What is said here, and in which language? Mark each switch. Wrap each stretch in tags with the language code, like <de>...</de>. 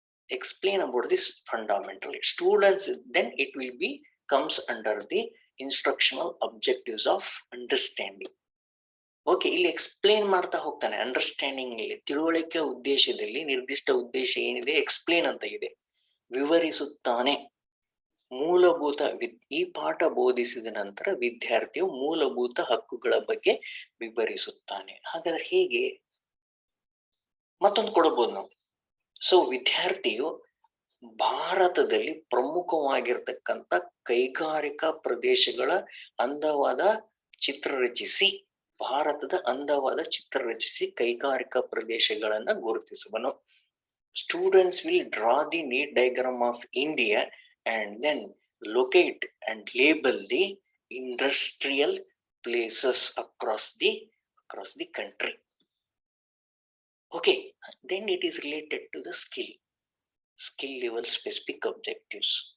<en>Explain about this fundamental rights. Students, then it will be comes under the instructional objectives of understanding.</en> <kn>Okay, ಇಲ್ಲಿ explain ಮಾಡ್ತಾ ಹೋಗ್ತಾನೆ. Understanding ಇಲ್ಲಿ ತಿಳುವಳಿಕೆ ಉದ್ದೇಶದಲ್ಲಿ ನಿರ್ದಿಷ್ಟ ಉದ್ದೇಶ ಏನಿದೆ ಎಕ್ಸ್ಪ್ಲೇನ್ ಅಂತ ಇದೆ, ವಿವರಿಸುತ್ತಾನೆ. ಮೂಲಭೂತ ಈ ಪಾಠ ಬೋಧಿಸಿದ ನಂತರ ವಿದ್ಯಾರ್ಥಿಯು ಮೂಲಭೂತ ಹಕ್ಕುಗಳ ಬಗ್ಗೆ ವಿವರಿಸುತ್ತಾನೆ. ಹಾಗಾದ್ರೆ ಹೇಗೆ? ಮತ್ತೊಂದು ಕೊಡಬಹುದು ನಾವು. ಸೊ ವಿದ್ಯಾರ್ಥಿಯು ಭಾರತದಲ್ಲಿ ಪ್ರಮುಖವಾಗಿರ್ತಕ್ಕಂಥ ಕೈಗಾರಿಕಾ ಪ್ರದೇಶಗಳ ಅಂದವಾದ ಚಿತ್ರ ರಚಿಸಿ, ಭಾರತದ ಅಂದವಾದ ಚಿತ್ರ ರಚಿಸಿ ಕೈಗಾರಿಕಾ ಪ್ರದೇಶಗಳನ್ನ ಗುರುತಿಸುವನು.</kn> <en>Students will draw the neat diagram of India and then locate and label the industrial places across the country. Okay, then it is related to the skill level specific objectives.</en>